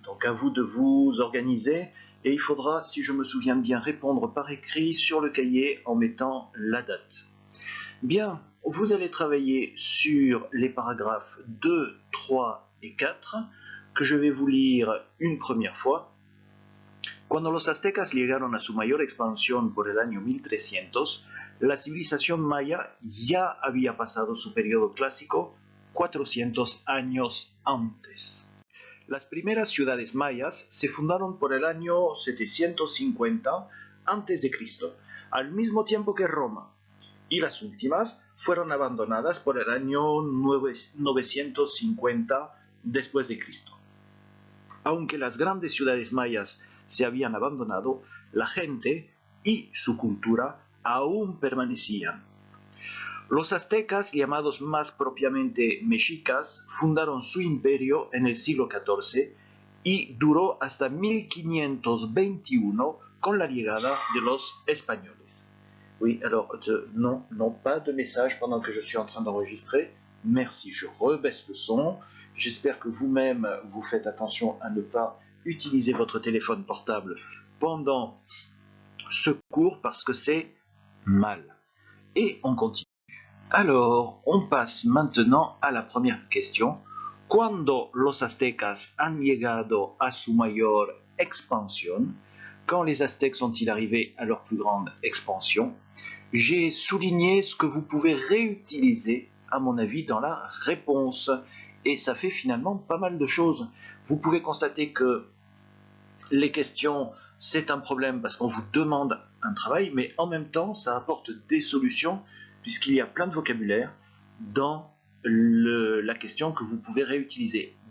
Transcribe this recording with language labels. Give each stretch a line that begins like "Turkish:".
French: Donc à vous de vous organiser et il faudra, si je me souviens bien, répondre par écrit sur le cahier en mettant la date. Bien, vous allez travailler sur les paragraphes 2, 3 et 4 que je vais vous lire une première fois.
Spanish: Cuando los aztecas llegaron a su mayor expansión por el año 1300, la civilización maya ya había pasado su periodo clásico 400 años antes. Las primeras ciudades mayas se fundaron por el año 750 a.C., al mismo tiempo que Roma, y las últimas fueron abandonadas por el año 950 después de Cristo. Aunque las grandes ciudades mayas se habían abandonado, la gente y su cultura aún permanecían. Los aztecas, llamados más propiamente mexicas, fundaron su imperio en el siglo XIV y duró hasta 1521 con la llegada de los españoles.
French: Oui, alors, non, pas de message pendant que je suis en train d'enregistrer. Merci, je rebaisse le son. J'espère que vous-même, vous faites attention à ne pas utiliser votre téléphone portable pendant ce cours parce que c'est mal. Et on continue. Alors, on passe maintenant à la première question.
Spanish: Cuando los aztecas han llegado a su mayor expansión?
French: Quand les Aztèques sont-ils arrivés à leur plus grande expansion? J'ai souligné ce que vous pouvez réutiliser, à mon avis, dans la réponse. Et ça fait finalement pas mal de choses. Vous pouvez constater que les questions, c'est un problème parce qu'on vous demande un travail, mais en même temps, ça apporte des solutions puisqu'il y a plein de vocabulaire dans la question que vous pouvez réutiliser.